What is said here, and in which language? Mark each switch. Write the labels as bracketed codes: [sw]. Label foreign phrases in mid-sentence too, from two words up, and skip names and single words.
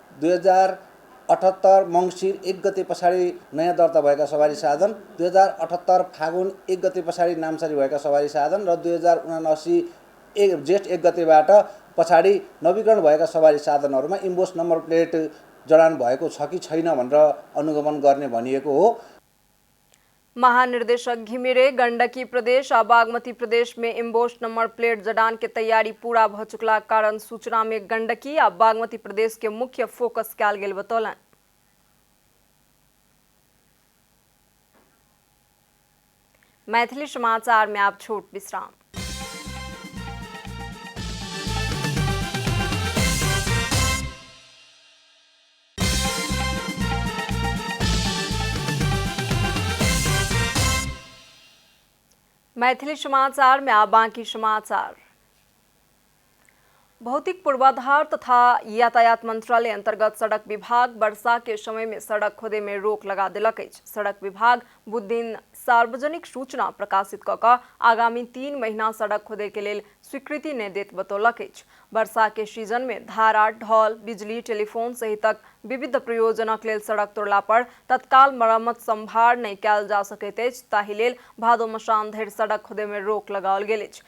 [ne] 2078 मङ्सिर 1 गते पछाडि नयाँ दर्ता भएका सवारी साधन, 2078 फागुन 1 गते पछाडि नामसारी भएका सवारी साधन र 2079 जेठ 1 गतेबाट पछाडि नवीकरण भएका सवारी साधनहरूमा इम्बोस नम्बर प्लेट जडान भएको छ कि छैन भनेर अनुगमन गर्ने भनिएको हो। [mai] महानिर्देशक घिमिरे गंडकी प्रदेश और बागमती प्रदेश में इम्बोस नंबर प्लेट जड़ान के तैयारी पूरा भ चुकला कारण सूचना में गंडकी और बागमती प्रदेश के मुख्य फोकस कयल गेल बतौलन। मैथिली समाचार में आप छोट विश्राम। मैथिली समाचार में आ बाकी समाचार। भौतिक पूर्वाधार तथा यातायात मंत्रालय अंतर्गत सड़क विभाग वर्षा के समय में सड़क खोदे में रोक लगा दिलक अछि। सड़क विभाग बुध दिन सार्वजनिक सूचना प्रकाशित कऽ कऽ आगामी 3 महीना सड़क खोदे के लेल स्वीकृति नहि देत बतौलक अछि। वर्षा के सीजन में धारा, ढल, बिजली, टेलीफोन सहितक विविध प्रयोजनक लेल सड़क तोड़ला पर तत्काल मरम्मत सम्भार नहि कयल जा सकैत अछि, ताहि लेल भादो मसान धरि सड़क खोदे में रोक लगाओल गेल अछि।